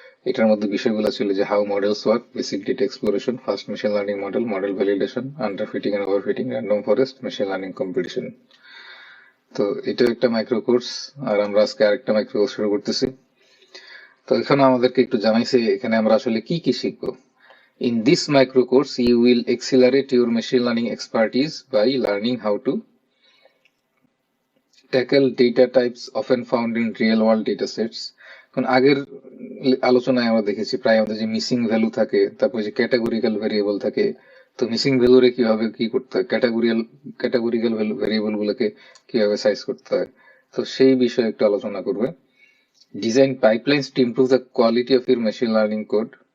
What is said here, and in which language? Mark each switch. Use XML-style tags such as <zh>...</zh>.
<bn>এটার মধ্যে বিষয়গুলো ছিল যে</bn> <en>How models work, basic data exploration, first machine learning model, model validation, underfitting and overfitting, random forest, machine learning competition.</en> <bn>তো এটা একটা মাইক্রো কোর্স, আর আমরা আজকে আরেকটা মাইক্রো কোর্স শুরু করতেছি। তো এখানে আমাদেরকে একটু জানাইছে এখানে আমরা আসলে কি কি শিখবো।</bn> <en>In this micro course, you will accelerate your machine learning expertise by learning how to tackle data types often found in real world data sets.</en> <bn>কারণ আগের আলোচনায় আমরা দেখেছি প্রায় আমাদের যে মিসিং ভ্যালু থাকে, তারপর যে ক্যাটাগরিক্যাল ভেরিয়েবল থাকে। তো মিসিং ভ্যালুরে কিভাবে কি করতে হয়, ক্যাটাগরিক্যাল ভেরিয়েবল গুলোকে কিভাবে সাইজ করতে হয়, তো সেই বিষয়ে একটু আলোচনা করবে।</bn> <en>Design pipelines to improve the quality of your machine learning code.</en>